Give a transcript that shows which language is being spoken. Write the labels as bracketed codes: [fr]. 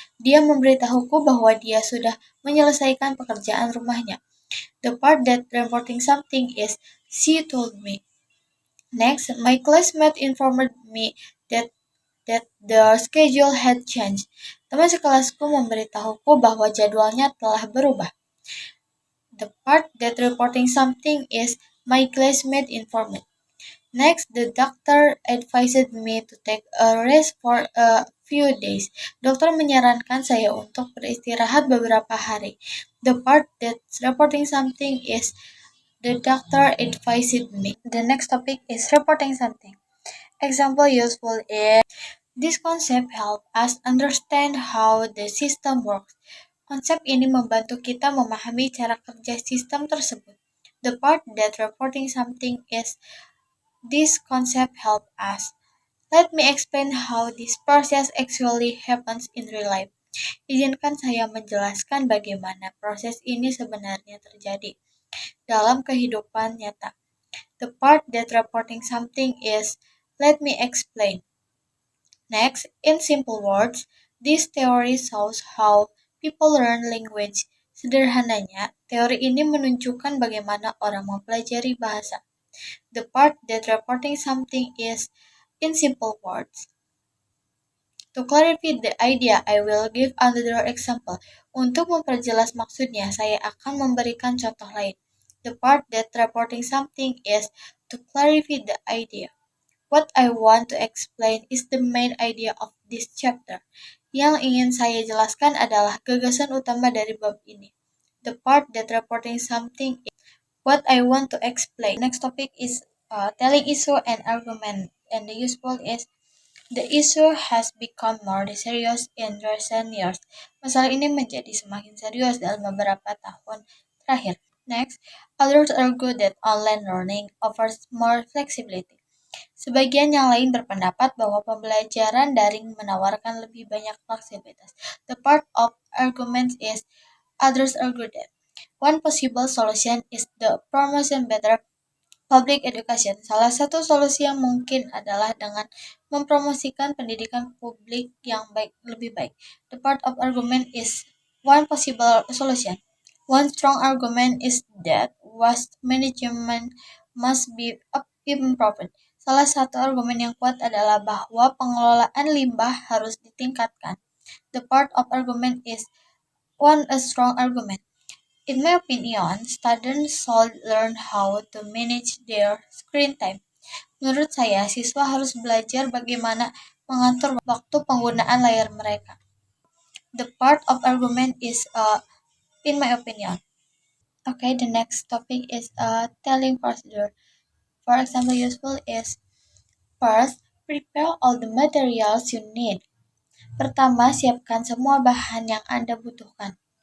[id] Dia memberitahuku bahwa dia sudah menyelesaikan pekerjaan rumahnya. [en] The part that reporting something is she told me. Next, my classmate informed me that the schedule had changed. [id] Teman sekelasku memberitahuku bahwa jadwalnya telah berubah. [en] The part that reporting something is my classmate informed. Next, the doctor advised me to take a rest for a few days. [id] Dokter menyarankan saya untuk beristirahat beberapa hari. [en] The part that's reporting something is the doctor advised me. The next topic is reporting something. Example useful is this concept help us understand how the system works. [id] Konsep ini membantu kita memahami cara kerja sistem tersebut. [en] The part that reporting something is this concept help us. Let me explain how this process actually happens in real life. [id] Izinkan saya menjelaskan bagaimana proses ini sebenarnya terjadi dalam kehidupan nyata. [en] The part that reporting something is let me explain. Next, in simple words, this theory shows how people learn language. [id] Sederhananya, teori ini menunjukkan bagaimana orang mempelajari bahasa. [en] The part that reporting something is, in simple words. To clarify the idea, I will give another example. [id] Untuk memperjelas maksudnya, saya akan memberikan contoh lain. [en] The part that reporting something is, to clarify the idea. What I want to explain is the main idea of this chapter. [id] Yang ingin saya jelaskan adalah gagasan utama dari bab ini. [en] The part that reporting something is what I want to explain. Next topic is telling issue and argument. And the useful is the issue has become more serious in recent years. [id] Masalah ini menjadi semakin serius dalam beberapa tahun terakhir. [en] Next, others argue that online learning offers more flexibility. [id] Sebagian yang lain berpendapat bahwa pembelajaran daring menawarkan lebih banyak fleksibilitas. [en] The part of argument is others argue that one possible solution is the promotion better public education. [id] Salah satu solusi yang mungkin adalah dengan mempromosikan pendidikan publik yang lebih baik. [en] The part of argument is one possible solution. One strong argument is that waste management must be improved. [id] Salah satu argumen yang kuat adalah bahwa pengelolaan limbah harus ditingkatkan. [en] The part of argument is one a strong argument. In my opinion, students should learn how to manage their screen time. [id] Menurut saya, siswa harus belajar bagaimana mengatur waktu penggunaan layar mereka. [en] The part of argument is, in my opinion. Okay, the next topic is telling procedure. For example, useful is first, prepare all the materials you need. [id] Pertama, siapkan semua bahan yang Anda butuhkan.